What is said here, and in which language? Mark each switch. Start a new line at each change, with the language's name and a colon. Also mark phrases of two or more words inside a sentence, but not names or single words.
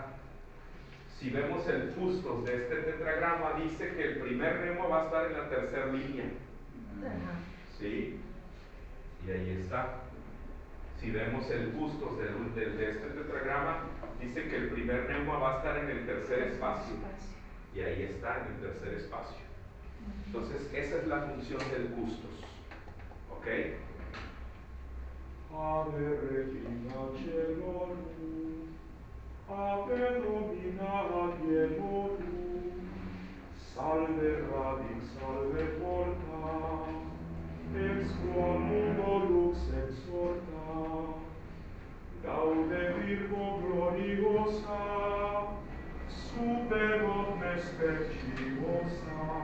Spanish: Si vemos el custos de este tetragrama, dice que el primer neuma va a estar en la tercera línea. ¿Sí? Y ahí está. Si vemos el custos de este tetragrama, dice que el primer neuma va a estar en el tercer espacio. Y ahí está, en el tercer espacio. Entonces, esa es la función del custos. ¿Ok?
Latin: Ave Regina Caelorum, Ave Domina Dielorum, Salve radix, salve porta, ex quo mundo lux exorta, Gaude Virgo gloriosa, super omnes speciosa,